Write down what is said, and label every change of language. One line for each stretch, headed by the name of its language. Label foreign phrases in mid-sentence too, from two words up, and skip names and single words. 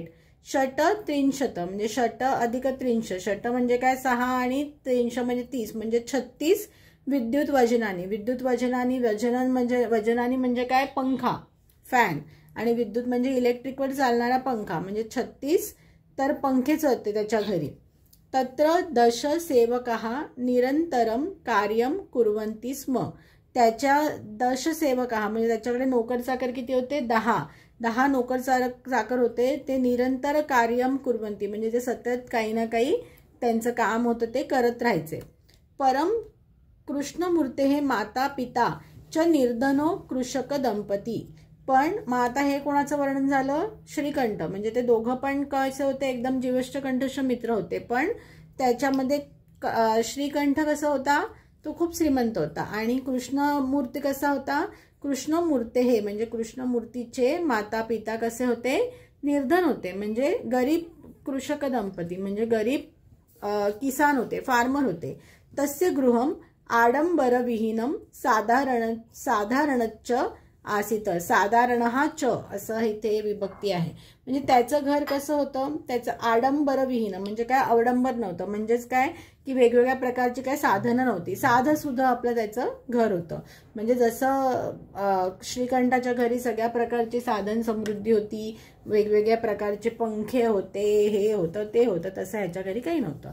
Sanskrit: षट त्रिंशत
Marathi: म्हणजे षट अधिक त्रिंश. षट म्हणजे काय? 6 आणि त्रिंश म्हणजे 30 म्हणजे 36
Sanskrit: विद्युत वजनानी. विद्युत वजनानी,
Marathi: वजनानी म्हणजे काय? पंखा, फॅन, आणि विद्युत म्हणजे इलेक्ट्रिकवर चालणारा पंखा, म्हणजे 36 तर पंखेच होते त्याच्या घरी.
Sanskrit: तत्र 10 सेवकाः निरंतरम कार्यम कुर्वन्ति स्म.
Marathi: त्याच्या 10 सेवकाः म्हणजे त्याच्याकडे नोकर चाकर किती होते? 10 नोकर चाकर होते. ते
Sanskrit: निरंतर कार्यम कुर्वन्ति
Marathi: म्हणजे ते सतत काही ना काही त्यांचं काम होतं ते करत राहायचे.
Sanskrit: परम कृष्णमूर्ते हे माता पिता च निर्धनो कृषक दंपती.
Marathi: पण मग आता हे कोणाचं वर्णन झालं? श्रीकंठ. म्हणजे ते दोघं पण कसे होते? एकदम जीवष्ट कंठस्थ मित्र होते. पण त्याच्यामध्ये श्रीकंठ कसा होता? तो खूप श्रीमंत होता. आणि कृष्णमूर्ती कसा होता?
Sanskrit: कृष्णमूर्ते हे
Marathi: म्हणजे कृष्णमूर्तीचे माता पिता कसे होते? निर्धन होते, म्हणजे गरीब कृषक दंपती म्हणजे गरीब किसान होते, फार्मर होते.
Sanskrit: तस्य गृहम आडंबरविहीनम साधारणच आसीत.
Marathi: साधारण हा च असं इथे विभक्ती आहे. म्हणजे त्याचं घर कसं होतं, त्याचं आडंबरविहीन म्हणजे काय, अवडंबर नव्हतं. म्हणजेच काय की वेगवेगळ्या प्रकारची काय साधनं नव्हती, साधं सुद्धा आपलं त्याचं घर होतं. म्हणजे जसं श्रीकंठाच्या घरी सगळ्या प्रकारची साधन समृद्धी होती, वेगवेगळ्या प्रकारचे पंखे होते, हे होतं ते होतं, तसं ह्याच्या घरी काही नव्हतं.